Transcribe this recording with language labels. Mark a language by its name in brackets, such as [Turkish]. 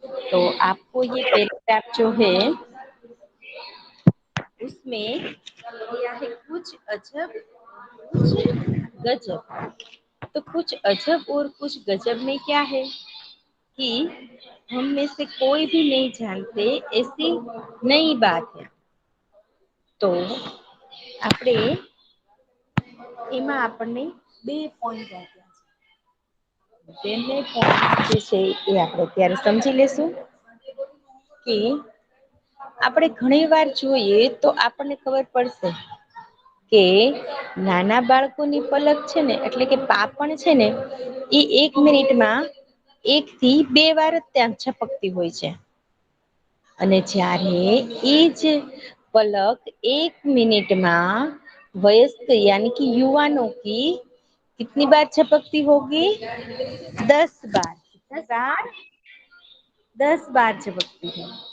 [Hindi] तो आपको ये पैराग्राफ जो है उसमें दिया है कुछ अजब कुछ गजब। तो कुछ अजब और कुछ गजब में क्या है कि हम में से कोई भी नहीं जानते ऐसी नई बात है। [Gujarati] તો આપણે એમાં આપણને બે પોઈન્ટ આપ્યા છે, બંને પોઈન્ટ જે છે એ આપણે અત્યારે સમજી લેશું કે આપણે ઘણી વાર જોઈએ તો આપણને ખબર પડશે કે નાના બાળકોની પલક છે ને, એટલે કે પાપણ છે ને, એ 1 મિનિટમાં 1 થી 2 વાર જ ત્યાં છપકતી હોય છે। અને જ્યારે એ જ [Hindi] पलक 1 मिनट में वयस्क यानी कि युवानों की कितनी बार झपकती होगी? 10 बार। कितनी बार? 10 बार झपकती है।